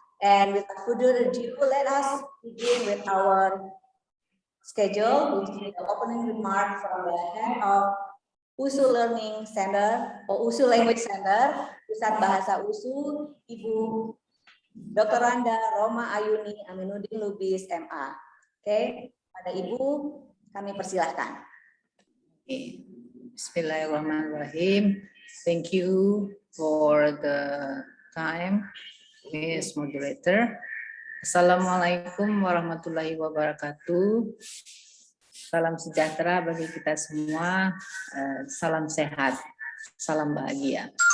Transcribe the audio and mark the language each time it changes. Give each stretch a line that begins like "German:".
English: And without further ado, let us begin with our schedule, which is the opening remark from the head of USU Learning Center or USU Language Center, Pusat Bahasa USU, Ibu Dr. Randa Roma Ayuni Aminuddin Lubis MA.
Indonesian: Oke, pada Ibu kami persilahkan.
Arabic: Bismillahirrahmanirrahim.
English: Thank you for the time, Miss Moderator.
Arabic: Assalamualaikum warahmatullahi wabarakatuh.
Indonesian: Salam sejahtera bagi kita semua. Salam sehat, salam bahagia.